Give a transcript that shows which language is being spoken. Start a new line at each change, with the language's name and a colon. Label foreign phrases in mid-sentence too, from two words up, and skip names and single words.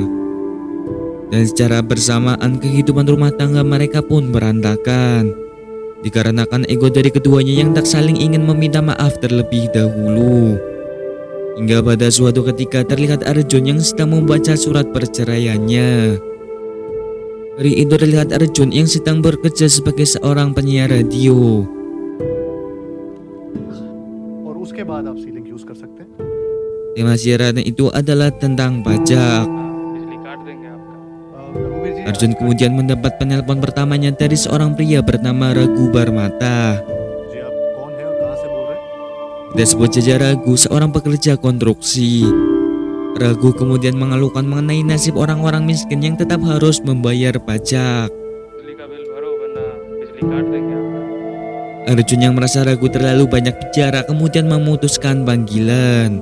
Indonesian: Dan secara bersamaan kehidupan rumah tangga mereka pun berantakan, dikarenakan ego dari keduanya yang tak saling ingin meminta maaf terlebih dahulu. Hingga pada suatu ketika terlihat Arjun yang sedang membaca surat perceraiannya. Hari itu terlihat Arjun yang sedang bekerja sebagai seorang penyiar radio.
Hindi: और उसके बाद आप सीलिंग यूज कर सकते हैं।
Indonesian: Tema siaran itu adalah tentang pajak. Arjun kemudian mendapat penelpon pertamanya dari seorang pria bernama Ragu Barmata.
Hindi: जी आप कौन है और कहाँ से बोल रहे हैं?
Indonesian: Tidak sebut saja Ragu, seorang pekerja konstruksi. Ragu kemudian mengeluhkan mengenai nasib orang-orang miskin yang tetap harus membayar pajak. Arjun yang merasa Ragu terlalu banyak bicara kemudian memutuskan panggilan.